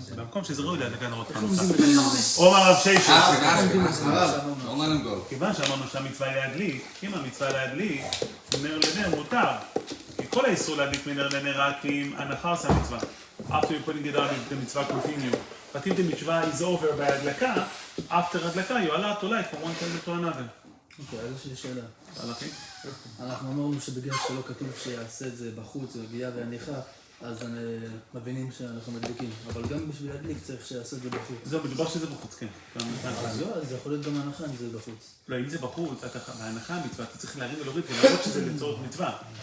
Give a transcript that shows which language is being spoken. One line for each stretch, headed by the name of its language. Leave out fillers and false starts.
Hebrew: במקום שזה ראוי להדלקה נרות חנוכה. עומר רב ששת.
English: Ask him. Don't let him go.
Hebrew: כיוון שאמרנו שהמצווה היא להדליק, אם המצווה להדליק, נר לנר מותר. כי כל האיסור להדליק מנר לנר רק אם הנחה עושה מצווה.
English: After you're putting it on, the mitzvah continue. But if the mitzvah is over בהדלקה, after הדלקה, you allowed to light from one candle to another.
Hebrew: אוקיי, אז יש לי שאלה. הלכי? אנחנו אמרנו שבגלל שלא כתוב שיעשה את זה בחוץ, רגיעה והניחה, אז מבינים שאנחנו מדליקים. אבל גם בשביל להדליק צריך שיעשה את זה בחוץ. זהו, מדובר שזה בחוץ, כן. אז לא, זה יכול להיות גם הנחה אם זה בחוץ. לא, אם זה בחוץ, בהנחה המצווה, אתה צריך להרים ולהוריד ולראות שזה לצורך מצווה.